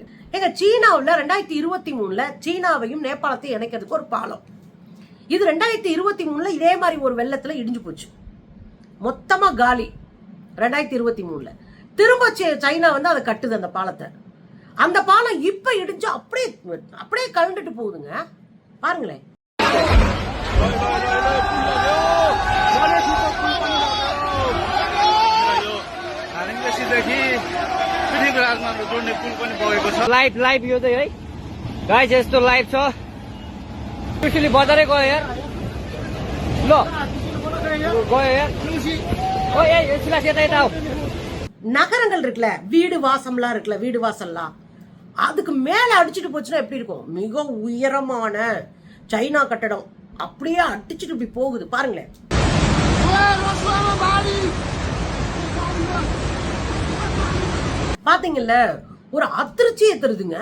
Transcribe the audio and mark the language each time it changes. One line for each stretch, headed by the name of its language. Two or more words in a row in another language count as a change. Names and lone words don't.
Tamil: எங்க சீனாவில் 2023 சீனாவையும் நேபாளத்தையும் இணைக்கிறதுக்கு ஒரு பாலம், இது 2023 இதே மாதிரி ஒரு வெள்ளத்துல இடிஞ்சு போச்சு, மொத்தமா காலி. 2023 திரும்ப சைனா வந்து அதை கட்டுது அந்த பாலத்தை. அந்த பாலம் இப்ப இடிஞ்சு அப்படியே கலந்துட்டு போகுதுங்க. பாருங்களேன்.
Nepali: लाइभ यो चाहिँ है गाइस, यस्तो लाइभ छ। स्पेशली बजारै गयो यार, ल गयो यार। ओ ए सिला सेता यता आऊ।
Tamil: நகரங்கள் இருக்குல்ல, வீடு வாசம்லாம் இருக்குல்ல, வீடு வாசல்லாம் அதுக்கு மேல அடிச்சுட்டு போச்சுன்னா எப்படி இருக்கும்? மிக உயரமான சைனா கட்டடம் அப்படியே அடிச்சுட்டு இப்படி போகுது பாருங்களேன். பாத்தீங்கல்ல, ஒரு அதிர்ச்சி ஏத்துறதுங்க.